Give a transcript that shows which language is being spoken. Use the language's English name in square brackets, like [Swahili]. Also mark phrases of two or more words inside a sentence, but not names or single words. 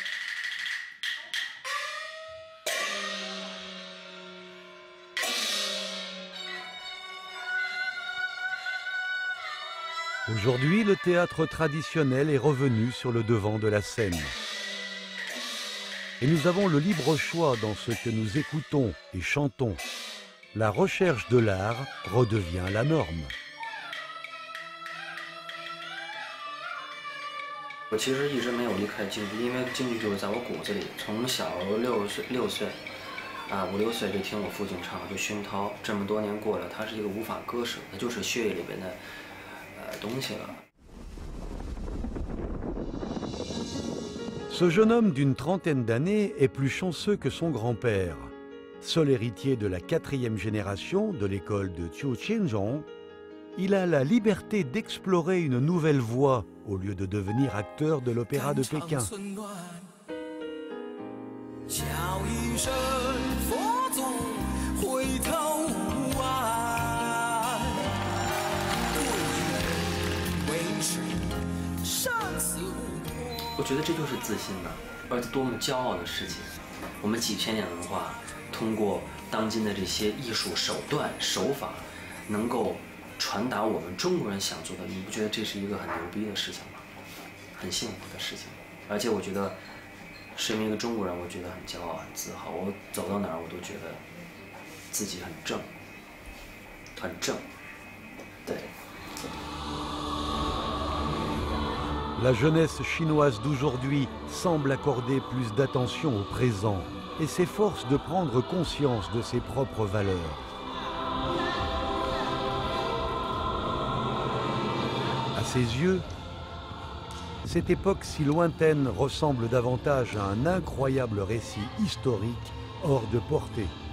[French] Aujourd'hui, le théâtre traditionnel est revenu sur le devant de la scène. Et nous avons le libre choix dans ce que nous écoutons et chantons. La recherche de l'art redevient la norme. [Chinese] 我其实一直没有离开京剧，因为京剧就是在我骨子里。从小6岁，5、6岁就听我父亲唱，就熏陶。这么多年过了，他是一个无法割舍，那就是血液里边的东西了。 [French] Ce jeune homme d'une trentaine d'années est plus chanceux que son grand-père. Seul héritier de la 4e génération de l'école de Qiu Qianzhong, il a la liberté d'explorer une nouvelle voie, au lieu de devenir acteur de l'opéra de Pékin. [Chinese] 叫一声佛祖回头无岸，贵人为师生死无关。我觉得这就是自信呐，而且多么骄傲的事情。我们几千年文化，通过当今的这些艺术手段手法，能够传达我们中国人想做的，你不觉得这是一个很牛逼的事情吗？很幸福的事情。而且我觉得，身为一个中国人，我觉得很骄傲、很自豪。我走到哪儿，我都觉得自己很正，很正。对。 [French] La jeunesse chinoise d'aujourd'hui semble accorder plus d'attention au présent et s'efforce de prendre conscience de ses propres valeurs. À ses yeux, cette époque si lointaine ressemble davantage à un incroyable récit historique hors de portée.